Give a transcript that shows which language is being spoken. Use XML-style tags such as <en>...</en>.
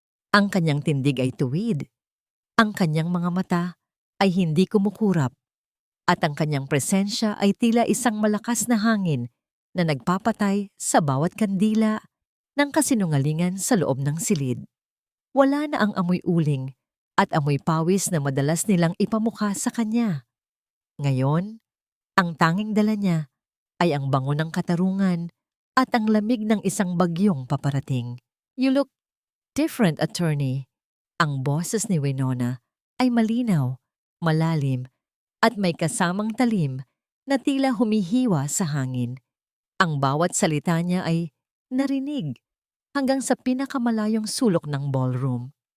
<tl>Ang kanyang tindig ay tuwid, ang kanyang mga mata ay hindi kumukurap, at ang kanyang presensya ay tila isang malakas na hangin na nagpapatay sa bawat kandila ng kasinungalingan sa loob ng silid. Wala na ang amoy uling at amoy pawis na madalas nilang ipamukha sa kanya. Ngayon, ang tanging dala niya ay ang bango ng katarungan at ang lamig ng isang bagyong paparating.</tl> <en>"You look different, attorney."</en> <tl>Ang boses ni Winona ay malinaw, malalim, at may kasamang talim na tila humihiwa sa hangin. Ang bawat salita niya ay narinig hanggang sa pinakamalayong sulok ng ballroom.</tl>